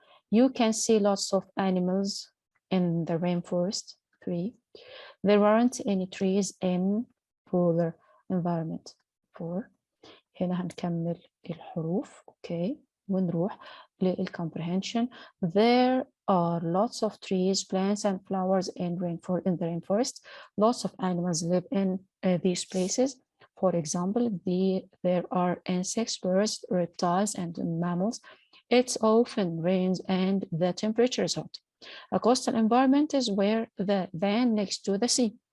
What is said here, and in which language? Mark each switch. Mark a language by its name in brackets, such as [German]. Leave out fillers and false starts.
[English] You can see lots of animals in the rainforest. 3. There aren't any trees in polar environment. [Arabic] 4. هنا هنكمل الحروف. اوكي ونروح للcomprehension. [English] There are lots of trees, plants and flowers in the rainforest. Lots of animals live in these places. For example, there are insects, birds, reptiles, and mammals. It often rains and the temperature is hot. A coastal environment is where the land next to the sea.